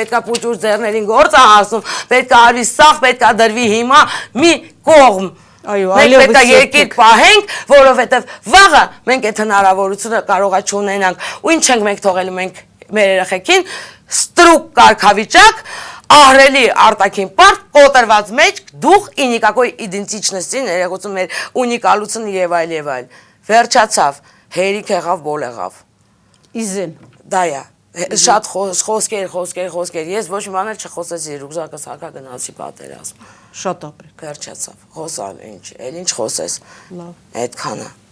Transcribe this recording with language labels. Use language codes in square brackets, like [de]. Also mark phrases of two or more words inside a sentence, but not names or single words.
[hy] պետք է փուճուր ձեռներին գործ է հասնում, պետք է արվի սաղ, պետք է դրվի հիմա մի կողմ։ Մենք պետք է երկիր պահենք, որովհետև վաղը մենք այդ հնարավորությունը կարող է չունենանք, ու ինչ ենք մենք թողելու մենք մեր երեխեքին ստրուկ կարգավիճակ, ահրելի արտաքին պարտ, կոտրված մեջ, դուխ [ru] и никакой идентичности, [hy] ներողություն մեր ունիկալություն եւ այլ։ Վերջացավ, հերիք եղավ, բոլ եղավ։ Իզեն։ Դա է։ Շատ խոսքեր, ես ոչ մի բան էլ չխոսեցի, ռուկզակս հակա գնացի պատերազմ։ Շատ ապրեք։ Վերջացավ, խոսալ ինչ խոսես։ Լավ։ Այդքանը։